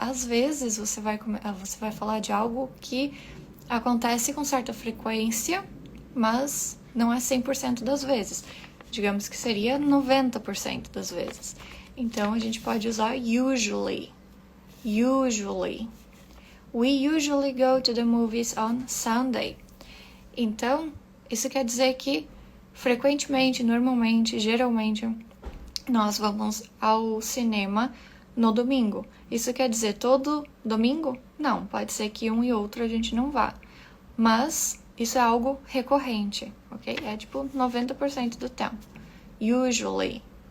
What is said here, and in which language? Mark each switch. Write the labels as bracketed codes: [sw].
[pt] Às vezes você vai falar de algo que acontece com certa frequência, mas não é 100% das vezes. Digamos que seria 90% das vezes. Então a gente pode usar usually. [en] Usually. We usually go to the movies on Sunday. [pt] Então, isso quer dizer que frequentemente, normalmente, geralmente, nós vamos ao cinema no domingo. Isso quer dizer todo domingo? Não, pode ser que um e outro a gente não vá. Mas isso é algo recorrente, ok? É tipo 90% do tempo. Usually.